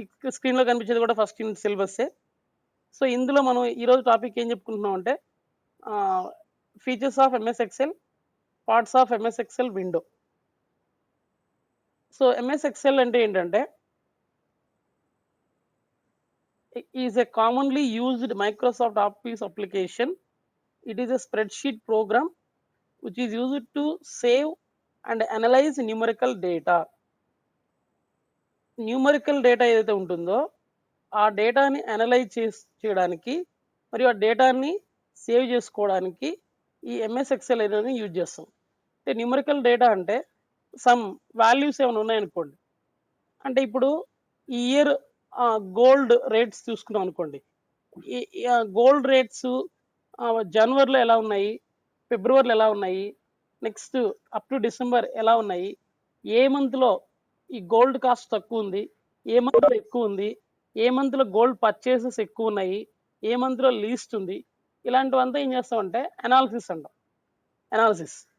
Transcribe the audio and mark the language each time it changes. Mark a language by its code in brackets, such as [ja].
[te] స్క్రీన్లో కనిపించేది కూడా ఫస్ట్ యూనిట్ సిలబస్సే. సో, ఇందులో మనం ఈరోజు టాపిక్ ఏం చెప్పుకుంటున్నాం అంటే features of MS Excel, parts of MS Excel window. [en] so, MS Excel [te] అంటే ఏంటంటే [en] Is a commonly used Microsoft Office application. It is a spreadsheet program which is used to save and analyze numerical data. [te] Numerical data ఏదైతే ఉంటుందో ఆ డేటాని analyse చేయడానికి మరియు ఆ డేటాని సేవ్ చేసుకోవడానికి ఈ ఎంఎస్ ఎక్సెల్ అనేది యూజ్ చేస్తాం. అంటే న్యూమరికల్ డేటా అంటే సమ్ వాల్యూస్ ఏమైనా ఉన్నాయనుకోండి, అంటే ఇప్పుడు ఈ ఇయర్ గోల్డ్ రేట్స్ చూసుకున్నాం అనుకోండి, ఈ గోల్డ్ రేట్స్ జనవరిలో ఎలా ఉన్నాయి, ఫిబ్రవరిలో ఎలా ఉన్నాయి, నెక్స్ట్ అప్ టు డిసెంబర్ ఎలా ఉన్నాయి, ఏ మంత్లో ఈ గోల్డ్ కాస్ట్ తక్కువ ఉంది, ఏ మంత్లో ఎక్కువ ఉంది, ఏ మంత్లో గోల్డ్ పర్చేసెస్ ఎక్కువ ఉన్నాయి, ఏ మంత్లో లీస్ట్ ఉంది, ఇలాంటివంతా ఏం చేస్తామంటే అనాలిసిస్ అంటాం. అనాలిసిస్.